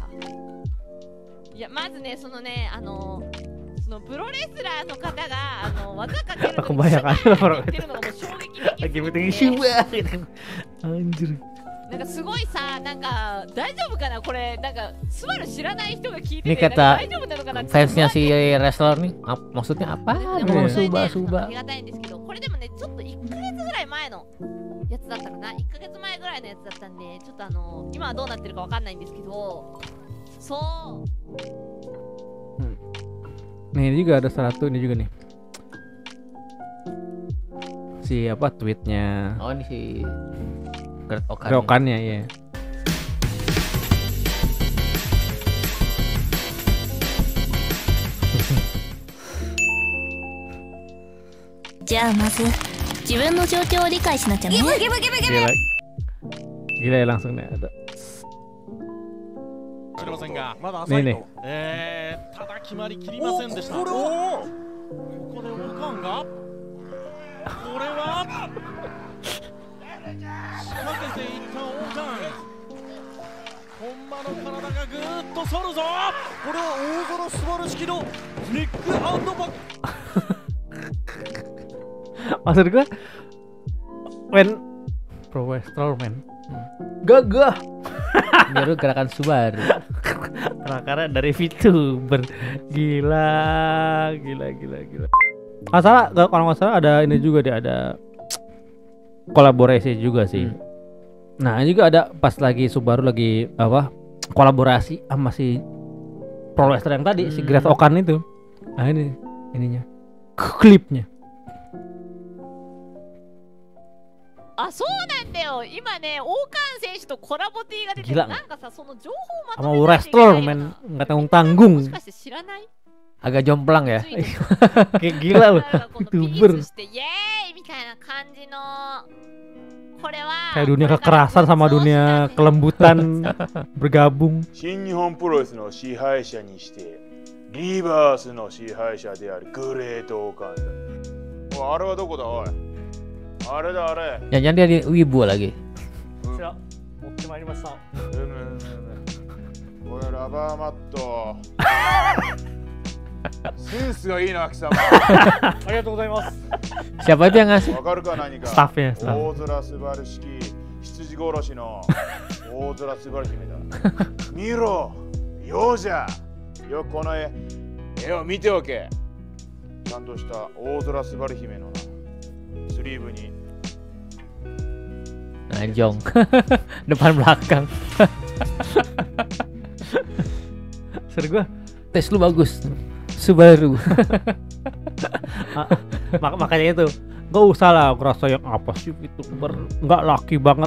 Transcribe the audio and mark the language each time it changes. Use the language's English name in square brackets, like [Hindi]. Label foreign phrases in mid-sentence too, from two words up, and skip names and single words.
[Japanese] いやまずねそのねそのプロレスラーの方が技かけるときにシュバーって言ってるのがもう衝撃的すぎてなんかすごいさなんか大丈夫かなこれなんかスバル知らない人が聞いてて大丈夫なのかなって [Indonesian] fansnya si wrestler nih maksudnya apa Suba [Japanese] ありがたいんですけどこれでもねちょっと1ヶ月ぐらい前のやつだったかな1ヶ月前ぐらいのやつだったんでちょっと今はどうなってるかわかんないんですけどそう [Indonesian] Nih juga ada satu ini juga nih si apa tweetnya ini si Great Okan-nya ya [Japanese] じゃあまず自分の状況を理解しなきゃね。 [Indonesian] Gila ya langsung nih ada nih [Japanese] ただ決まりきりませんでした。ここでオカンがこれは仕掛けていったオカン本間の体がぐーっと反るぞ。これは大空素晴らしきのネックアンドバック [Indonesian] maksud gue [English] when pro wrestler man [Indonesian] gagah baru gerakan Subaru karena dari VTuber gila salah kalau nggak salah ada ini juga dia ada kolaborasi juga sih nah ini juga ada pas lagi Subaru lagi apa kolaborasi sama si pro wrestler yang tadi si Great Okan itu nah ininya klipnya [Japanese] あ、そうなんだよ。今ね、王冠選手とコラボティが出てる。なんかさ、その情報をまとめないといけないよな。 [Indonesian] nggak tanggung-tanggung. [Japanese] もしかして知らない [Indonesian] agak jomplang ya. Kayak gila loh. YouTuber. [Japanese] イエーイみたいな感じの。これは [Indonesian] kayak dunia kekerasan sama dunia kelembutan bergabung. [Japanese] 新日本プロレスの支配者にしてリバースの支配者であるグレートオーカンだ。おい、あれはどこだおい。あれだあれ。 Jangan dia di Wibu lagi. 持ってまいりました。これラバーマット。センスがいいな貴様。ありがとうございます。 [Indonesian] Siapa itu yang ngasih? [Japanese] わかるか何か。スタッフや。大空素晴る式羊殺しの大空素晴る姫だ。見ろ、ようじゃ。よくこの絵絵を見ておけ。ちゃんとした大空すばる姫のなスリーブに [Indonesian] Najong. Depan belakang. Seru gua. Tes lu bagus. Subaru. Makanya itu nggak usah lah ngerasa yang apa sih itu nggak laki banget.